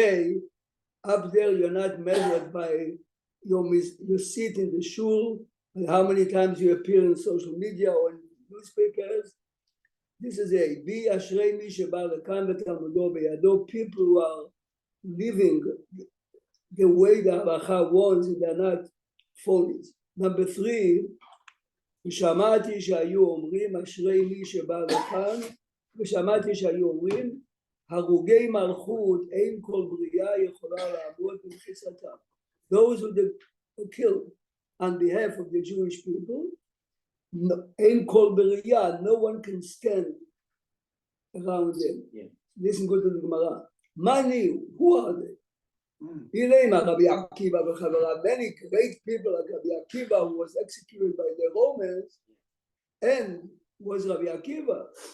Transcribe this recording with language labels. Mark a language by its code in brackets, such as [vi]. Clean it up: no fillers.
[en] A, up there you're not measured by your seat in the shul and how many times you appear in social media or in newspapers. This is A. [he] B, אשרי מי שבא לכאן ותלמודו בידו. [en] People who are living the way the halacha wants, and they're not phonies. [he] Number 3, ושמעתי שהיו אומרים אשרי מי שבא לכאן, ושמעתי שהיו אומרים הרוגי מלכות אין כל בריאה יכולה לעמוד במחיצתם. [en] Those who were killed on behalf of the Jewish people, [he] אין כל בריאה, [en] no one can stand around them. Yeah. Listen good to the Gemara. Mani, who are they? הנה Rabbi Akiva וחבריו, many great people like Rabbi Akiva, who was executed by the Romans, and was Rabbi Akiva.